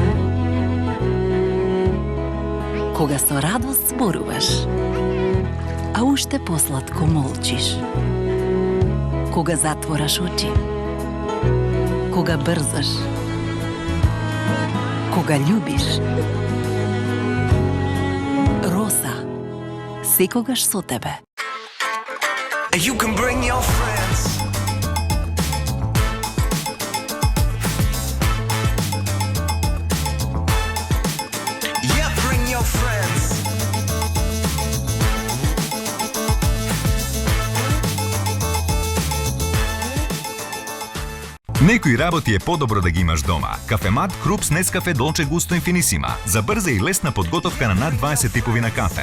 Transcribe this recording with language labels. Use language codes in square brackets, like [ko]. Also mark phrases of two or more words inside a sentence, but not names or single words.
[mk] Кога со радост зборуваш, а уште посладко молчиш. Кога затвораш очи, кога брзаш, кога љубиш. Роса, секогаш со тебе. [en] You can bring your friends. Yeah, bring your friends. [mk] Некои работи е подобро да ги имаш дома. Кафемат Крупс Нескафе Долче Густо Инфинисима. За брза и лесна подготовка на над 20 типови на кафе.